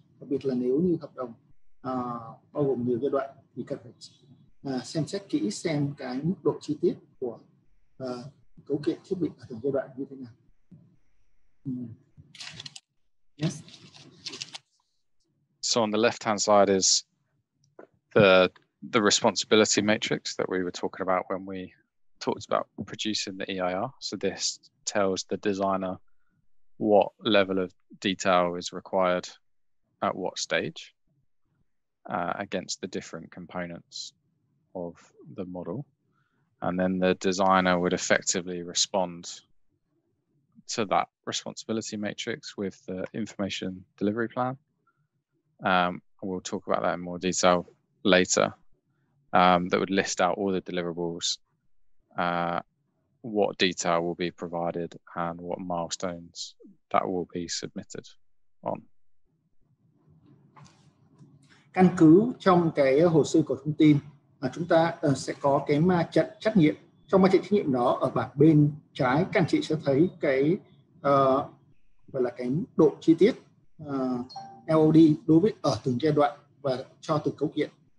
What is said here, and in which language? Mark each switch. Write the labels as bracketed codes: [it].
[vi] Đặc biệt là nếu như hợp đồng bao gồm nhiều giai đoạn thì cần phải xem xét kỹ xem cái mức độ chi tiết của cấu kiện thiết bị ở từng giai đoạn như thế nào. [en] Yes. So on the left-hand side is the responsibility matrix that we were talking about when we talked about producing the EIR. So this tells the designer what level of detail is required at what stage against the different components of the model. And then the designer would effectively respond to that responsibility matrix with the information delivery plan. We'll talk about that in more detail later. That would list out all the deliverables, what detail will be provided, and what milestones that will be submitted on. [vi] Căn cứ trong cái hồ sơ của thông tin chúng ta sẽ có cái ma trận trách nhiệm. Trong ma trận trách nhiệm đó, ở bảng bên trái các anh chị sẽ thấy cái gọi là cái mức độ chi tiết LOD đối với ở từng giai đoạn và cho từng cấu kiện.